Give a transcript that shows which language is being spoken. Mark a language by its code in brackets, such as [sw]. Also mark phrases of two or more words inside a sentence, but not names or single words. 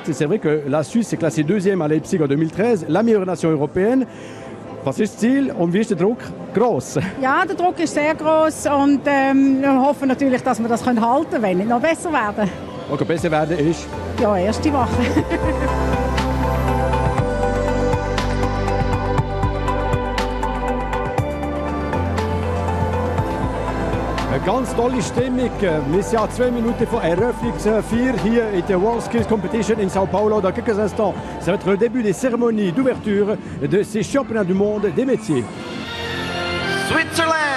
[fr] C'est vrai que la Suisse est classée deuxième à Leipzig en 2013, la meilleure nation européenne. [de] Was ist das Ziel und wie ist der Druck? Gross? Ja, der Druck ist sehr gross und wir hoffen natürlich, dass wir das halten können, wenn nicht noch besser werden. Okay, besser werden ist? Ja, erste Woche. Eine ganz tolle Stimmung. Wir sind ja 2 Minuten vor Eröffnungsfeier hier in der WorldSkills Competition in Sao Paulo. [fr] Dans quelques instants, ça va être le début des cérémonies d'ouverture de ces championnats du monde des métiers. [en] Switzerland!